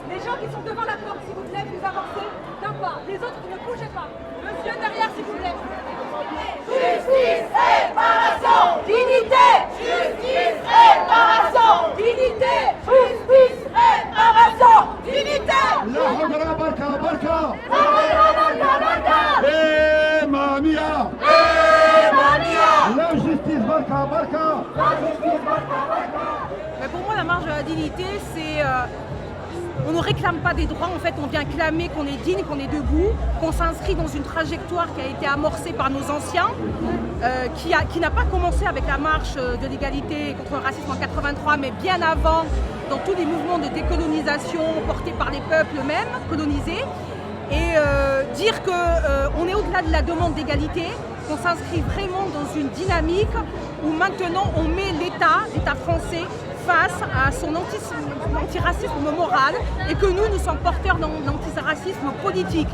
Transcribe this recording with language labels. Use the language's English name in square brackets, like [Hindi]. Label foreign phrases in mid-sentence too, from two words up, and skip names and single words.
[French] Les gens qui sont devant la porte, s'il vous plaît, vous avancez d'un pas. Les autres, ne bougez pas. Monsieur derrière, s'il vous plaît. Justice, réparation, dignité. Justice, réparation, dignité. Justice, réparation, dignité. [Arabic] لا حكرة بركا بركا. بركا، بركا. Eh Mamia. Mamia. [French] La justice [Arabic] بركا بركا. [French] Mais pour moi, la marche de la dignité, c'est... on ne réclame pas des droits, en fait, on vient clamer qu'on est digne, qu'on est debout, qu'on s'inscrit dans une trajectoire qui a été amorcée par nos anciens, qui n'a pas commencé avec la marche de l'égalité contre le racisme en 83, mais bien avant, dans tous les mouvements de décolonisation portés par les peuples eux-mêmes, colonisés, et dire qu'on est au-delà de la demande d'égalité, qu'on s'inscrit vraiment dans une dynamique où maintenant on met l'État français, face à son antiracisme moral et que nous sommes porteurs d'un antiracisme politique.